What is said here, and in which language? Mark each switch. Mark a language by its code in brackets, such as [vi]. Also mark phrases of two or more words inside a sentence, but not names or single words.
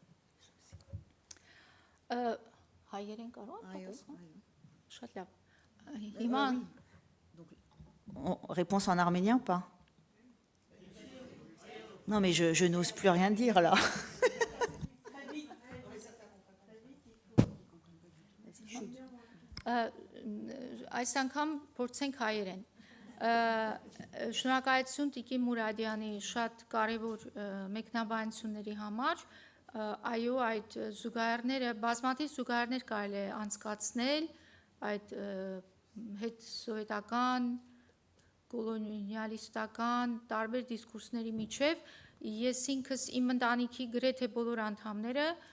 [fr] Réponse en arménien ou pas? Non, mais je n'ose plus rien dire là. [hy] Այս անգամ փորձենք հայերեն։ Շնորհակալություն Տիկին Մուրադյանի շատ կարևոր մեկնաբանությունների համար։ Այո, այդ զուգահեռները, բազմաթիվ զուգահեռներ կարելի է անցկացնել այդ հետ սովետական, կոլոնիալիստական տարբեր դիսկուրսների միջև։ Ես ինքս իմ ընտանիքի գրեթե բոլոր անդամները